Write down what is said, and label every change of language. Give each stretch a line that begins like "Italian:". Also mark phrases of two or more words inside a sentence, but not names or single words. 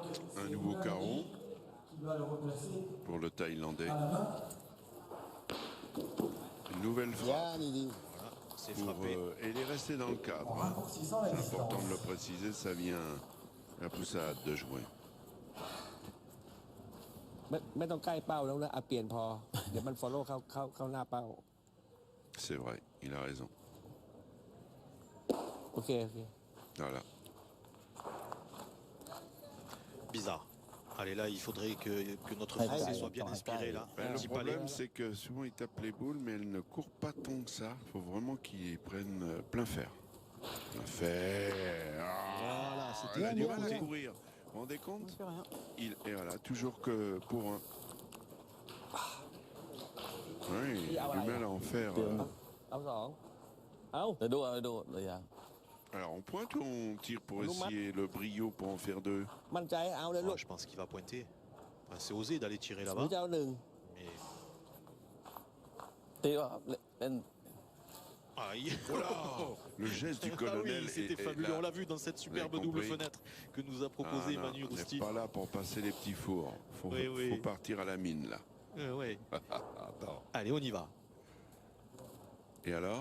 French: Un nouveau carreau qui va le replacer pour le Thaïlandais. à la main. Une nouvelle frappe. Bien, Didi. Voilà, c'est Pour, frappé. et il est resté dans le cadre. En Hein. raccourcissant la C'est distance. important de le préciser, ça vient à Poussade de jouer.
Thai: ไม่ต้องใกล้เป้าแล้วนะเอาเปลี่ยนพอ เดี๋ยวมัน follow เข้าหน้าเป้า
French: C'est vrai, il a raison.
Thai: โอเค
French: Voilà. Bizarre. Allez, là, il faudrait que notre Allez, Français allez, soit bien attends, inspiré, là. Ben, Un le petit palais. problème, c'est que souvent, il tape les boules, mais elles ne courent pas tant que ça. Il faut vraiment qu'ils prennent plein fer. Plein fer. Voilà, c'était Il a du bien, mal à bien. courir. Vous vous rendez compte? fait rien. Et voilà, toujours que pour un. Oui, il a du mal à en faire.
Thai: เอาสองเอา เดี๋ยวดูระยะ
French: Alors, on pointe ou on tire pour essayer le brio pour en faire 2?
Thai: มั่นใจเอาเลยลู
French: Oh,
Thai: ก
French: je pense qu'il va pointer. Enfin, c'est osé d'aller tirer
Thai: หรือ
French: là-bas.
Thai: จะเอาหนึ่ง
French: Mais
Thai: เตะครับเล่น
French: Aïe. Le geste du Ah colonel oui, c'était est fabuleux. là. On l'a vu dans cette superbe Vous avez double compris. fenêtre que nous a proposé Ah non, Manu on n'est Rousti. pas là pour passer les petits fours. Faut, Oui, oui. faut partir à la mine là. Ouais. Attends. Allez, on y va. Et alors?